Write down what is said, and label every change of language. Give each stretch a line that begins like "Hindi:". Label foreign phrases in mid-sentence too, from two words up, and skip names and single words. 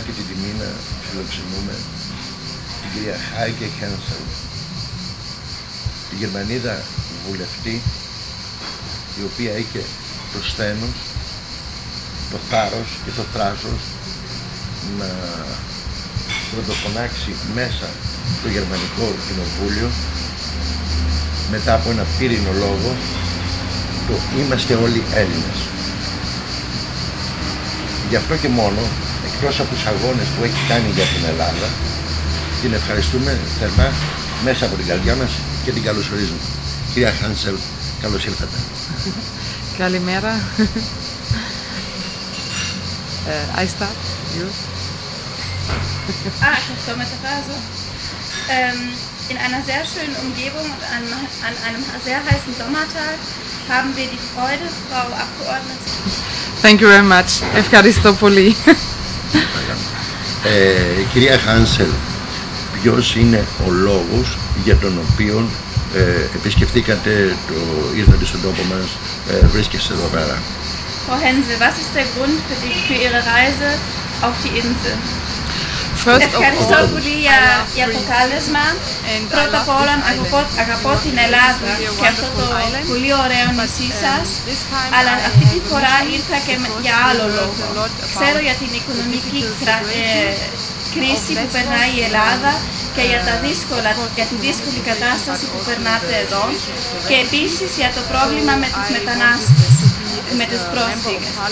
Greek: και την τιμή να φιλοξενούμε την κυρία Χάικε Χένσελ, τη Γερμανίδα βουλευτή, η οποία είχε το σθένος, το θάρρος και το θράσος να πρωτοφωνάξει μέσα στο Γερμανικό Κοινοβούλιο μετά από ένα πύρινο λόγο, το «Είμαστε όλοι Έλληνες». Γι' αυτό και μόνο, εκτός από τους αγώνες που έχει κάνει για την Ελλάδα, την ευχαριστούμε θερμά μέσα από την καρδιά μας και την καλωσορίζουμε. Κυρία Χένσελ, καλώς ήρθατε. Καλημέρα.
English: I start. You?
German: Ich metafrase. In einer sehr schönen Umgebung und an einem sehr heißen Sommertag haben wir die Freude, Frau Abgeordnete.
English: Thank you very much.
Greek: Ευχαριστώ πολύ. Κυρία Χένσελ, ποιος είναι ο λόγος για τον οποίο επισκεφτήκατε, ήρθατε στον τόπο μας, βρίσκεστε εδώ πέρα?
German: Frau Hensel, was ist der Grund für Ihre Reise auf die Insel?
Greek: Ευχαριστώ πολύ για το κάλεσμα. Πρώτα απ' όλα αγαπώ την Ελλάδα και αυτό το πολύ ωραίο νησί σας, αλλά αυτή τη φορά ήρθα και για άλλο λόγο. Ξέρω για την οικονομική κρίση που περνάει η Ελλάδα και για τη δύσκολη κατάσταση που περνάτε εδώ και επίσης για το πρόβλημα με τους μετανάστες, με τους πρόσφυγες.